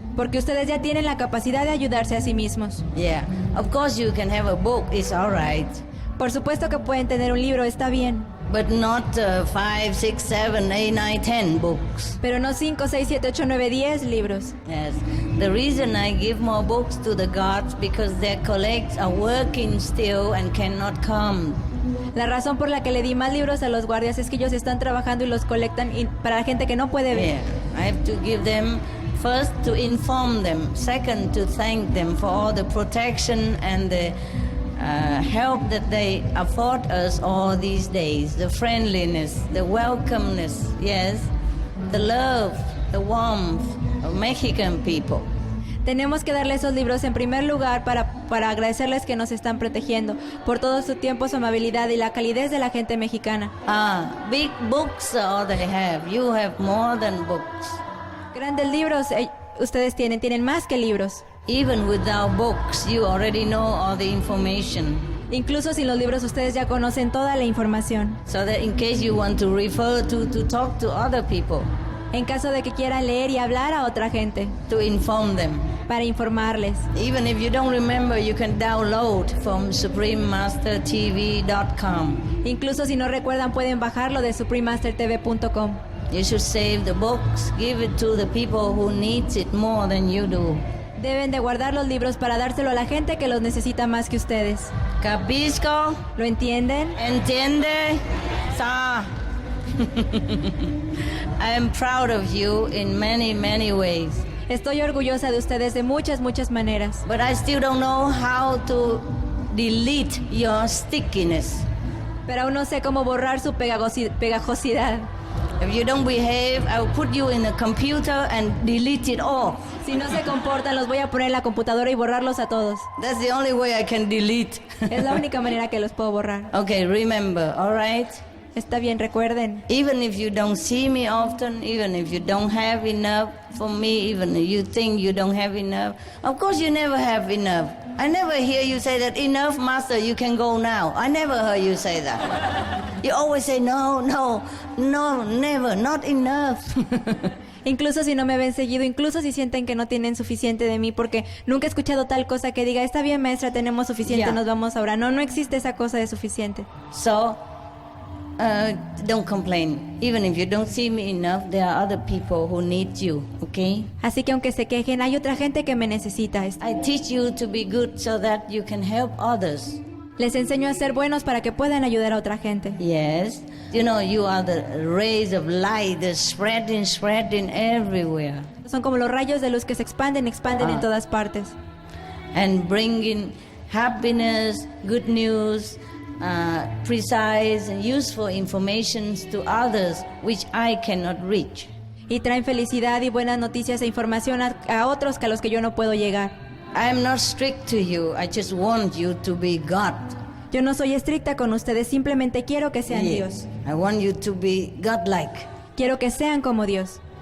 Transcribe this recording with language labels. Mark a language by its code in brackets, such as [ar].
[es] Porque ustedes ya tienen la capacidad de ayudarse a sí mismos. [en] Yeah, of course you can have a book, it's all right. [es] Por supuesto que pueden tener un libro, está bien. [en] But not 5, 6, 7, 8, 9, 10 books. [es] Pero no 5, 6, 7, 8, 9, 10 libros. [en] Yes. The reason I give more books to the guards because their colleagues are working still and cannot come. [es] La razón por la que le di más libros a los guardias es que ellos están trabajando y los colectan para la gente que no puede ver. [en] Yeah. I have to give them first to inform them, second to thank them for all the protection and the help that they afford us all these days, the friendliness, the welcomeness, yes, the love, the warmth of Mexican people. [es] Tenemos que darle esos libros en primer lugar para agradecerles que nos están protegiendo por todo su tiempo, su amabilidad y la calidez de la gente mexicana. [en] Big books all they have. You have more than books. [es] Grandes libros ustedes tienen más que libros. [en] Even without books, you already know all the information. [es] Incluso sin los libros, ustedes ya conocen toda la información. [en] So that in case you want to refer to talk to other people. [es] En caso de que quieran leer y hablar a otra gente. [en] To inform them. [es] Para informarles. [en] Even if you don't remember, you can download from suprememastertv.com. [es] Incluso si no recuerdan, pueden bajarlo de suprememastertv.com. [en] You should save the books, give it to the people who needs it more than you do. [es] Deben de guardar los libros para dárselo a la gente que los necesita más que ustedes. [it] ¿Capisco? [es] ¿Lo entienden? ¿Entiende? [en] Sir, I am proud of you in many, many ways. [es] Estoy orgullosa de ustedes de muchas, muchas maneras. [en] But I still don't know how to delete your stickiness. [es] Pero aún no sé cómo borrar su pegajosidad. [en] If you don't behave, I'll put you in a computer and delete it all. [es] Si no se comportan, los voy a poner en la computadora y borrarlos a todos. [en] That's the only way I can delete. [es] Es la única manera que los puedo borrar. [en] Okay, remember, all right? [es] Está bien, recuerden. [en] Even if you don't see me often, even if you don't have enough for me, even if you think you don't have enough, of course you never have enough. I never hear you say that, enough, master, you can go now. I never heard you say that. You always say, no, never, not enough. [es] Incluso si no me ven seguido, incluso si sienten que no tienen suficiente de mí, porque nunca he escuchado tal cosa que diga, está bien, maestra, tenemos suficiente, nos vamos ahora. No existe esa cosa de suficiente. [en] So, don't complain. Even if you don't see me enough, there are other people who need you, okay? [es] Así que aunque se quejen, hay otra gente que me necesita. [en] I teach you to be good so that you can help others. [es] Les enseño a ser buenos para que puedan ayudar a otra gente. [en] Yes. You know, you are the rays of light that spreading everywhere. [es] Son como los rayos de luz que se expanden en todas partes. [en] And bringing happiness, good news, precise and useful information to others which I cannot reach. [es] Y traen felicidad y buenas noticias e información a otros que a los que yo no puedo llegar. [en] I am not strict to you. I just want you to be God. [es] Yo no soy estricta con ustedes, simplemente quiero que sean Dios. [en] I want you to be godlike. [es] Quiero que sean como Dios.